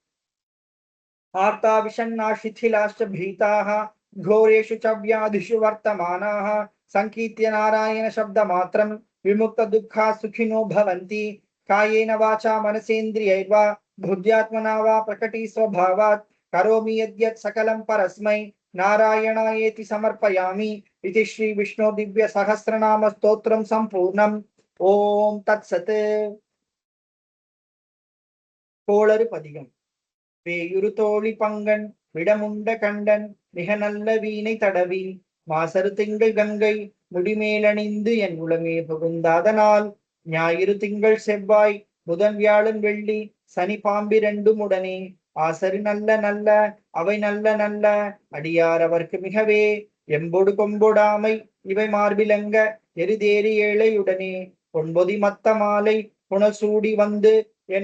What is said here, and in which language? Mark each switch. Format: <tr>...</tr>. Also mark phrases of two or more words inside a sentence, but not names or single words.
<sa>आर्ता विषण्णा शिथिलाश्च भीताः घोरेषु च व्याधिषु वर्तमानाः संकीर्त्य नारायण शब्दमात्रं विमुक्तदुःखा सुखिनो भवन्ति कायेन वाचा मनसेन्द्रियैर्वा बुद्ध्यात्मना वा प्रकटी स्वभावात् करोमि यद्यत् सकलं परस्मै नारायणायेति समर्पयामि इति श्री विष्णु दिव्य सहस्रनाम स्तोत्रम संपूर्णम। ओम तत्सत्। கோளறு பதிகம்.</sa> <ta>வேயுறு தோழி பங்கன் விடமுண்ட கண்டன் மிக நல்ல வீணை தடவி மாசரு திங்கள் கங்கை முடிமேலணிந்து என் உளமே புகுந்தாதனால் ஞாயிறு திங்கள் செவ்வாய் புதன் வியாழன் வெள்ளி சனி பாம்பிரண்டும் உடனே ஆசரு நல்ல நல்ல அவை நல்ல நல்ல அடியார் அவர்க்கு மிகவே எம்பொடு கொம்பொடாமை இவை மார்பிலங்க எரிதேறி ஏழையுடனே பொன்பொதி மத்த மாலை புனல் சூடி வந்து என்</ta>